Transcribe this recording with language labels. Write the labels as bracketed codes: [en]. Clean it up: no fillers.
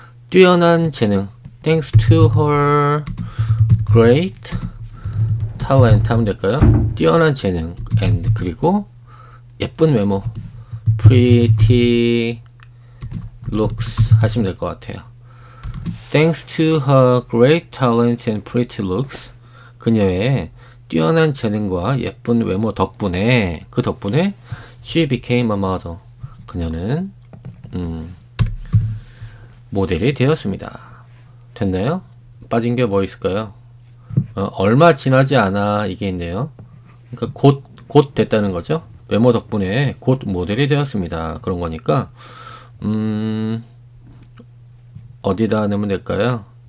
[ko] 뛰어난 재능 [en] thanks to her great talent [ko] 하면 될까요? 뛰어난 재능 and 그리고 예쁜 외모 [en] pretty looks [ko] 하시면 될 것 같아요. [en] Thanks to her great talent and pretty looks [ko] 그녀의 뛰어난 재능과 예쁜 외모 덕분에 그 덕분에 [en] she became a model [ko] 그녀는 모델이 되었습니다. 됐나요? 빠진 게 뭐 있을까요? 얼마 지나지 않아 이게 있네요. 그러니까 곧 됐다는 거죠. 외모 덕분에 곧 모델이 되었습니다. 그런 거니까 어디다 넣으면 될까요?